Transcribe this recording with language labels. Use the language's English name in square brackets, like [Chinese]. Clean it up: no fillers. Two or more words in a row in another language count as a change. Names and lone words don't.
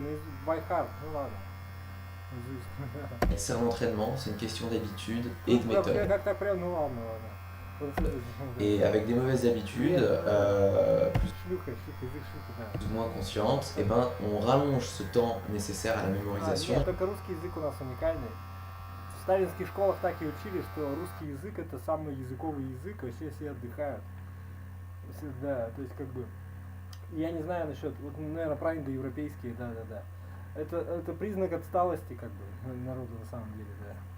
[French] C'est un entraînement, c'est une question d'habitude et de méthode. Et avec des mauvaises habitudes, plus ou moins conscientes, on rallonge ce temps nécessaire à la mémorisation. [Russian] В сталинских школах так и учили, что русский язык это самый языковый язык, вообще все отдыхают. Да, то есть как бы, я не знаю насчет, вот, наверное, правильно европейские, да. Это признак отсталости, как бы, народа на самом деле, да.